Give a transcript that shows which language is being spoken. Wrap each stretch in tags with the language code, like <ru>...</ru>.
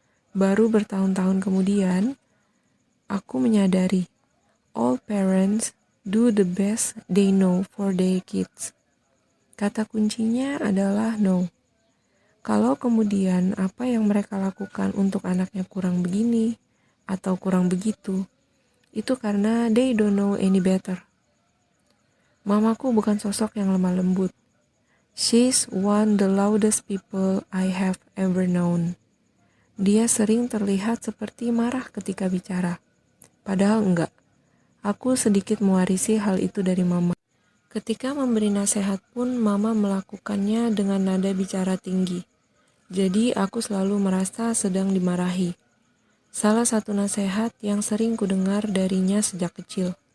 <id>Baru bertahun-tahun kemudian, aku menyadari</id> <en>all parents do the best they know for their kids.</en> <id>Kata kuncinya adalah no. Kalau kemudian apa yang mereka lakukan untuk anaknya kurang begini atau kurang begitu, itu karena</id> <en>they don't know any better.</en> <id>Mamaku bukan sosok yang lemah lembut.</id> <en>She's one the loudest people I have ever known.</en> <id>Dia sering terlihat seperti marah ketika bicara. Padahal enggak. Aku sedikit mewarisi hal itu dari mama. Ketika memberi nasihat pun mama melakukannya dengan nada bicara tinggi. Jadi aku selalu merasa sedang dimarahi. Salah satu nasihat yang sering kudengar darinya sejak kecil.</id>